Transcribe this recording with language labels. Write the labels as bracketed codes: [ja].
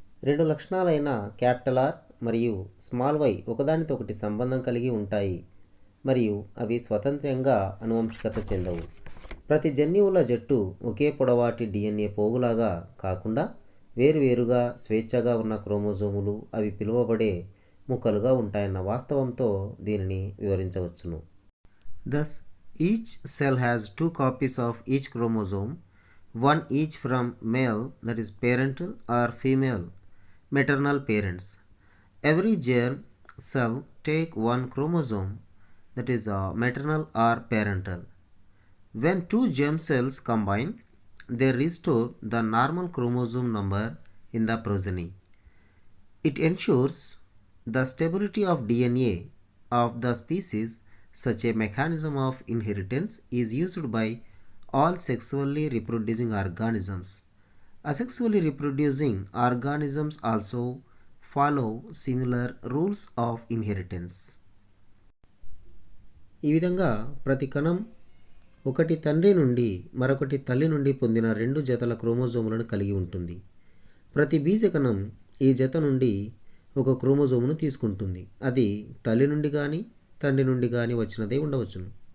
[te] 2 లక్షణాలైన R మరియు y ఒకదానితో ఒకటి సంబంధం కలిగి ఉంటాయి మరియు అవి స్వతంత్రంగా అనువంశికత చెందవు. ప్రతి జన్యువుల జట్టు ఒకే పొడవాటి DNA పోగులాగా కాకుండా వేరువేరుగా స్వేచ్ఛగా ఉన్న క్రోమోజోములు అవి పిలువబడే ముక్కలుగా ఉంటాయన్న వాస్తవంతో దీనిని వివరించవచ్చును. [en] Thus, each cell has 2 copies of each chromosome, one each from male, that is parental, or female, maternal parents. Every germ cell take one chromosome, that is maternal or parental. When 2 germ cells combine, they restore the normal chromosome number in the progeny. It ensures the stability of DNA of the species. Such a mechanism of inheritance is used by all sexually reproducing organisms. Asexually reproducing organisms also follow similar rules of inheritance. [te] ఈ విధంగా ప్రతి కణం ఒకటి తండ్రి నుండి మరొకటి తల్లి నుండి పొందిన 2 జతల క్రోమోజోములను కలిగి ఉంటుంది. ప్రతి బీజకణం ఈ జత నుండి ఒక క్రోమోజోమును తీసుకుంటుంది. అది తల్లి నుండి కానీ తండ్రి నుండి కానీ వచ్చినదే ఉండవచ్చును.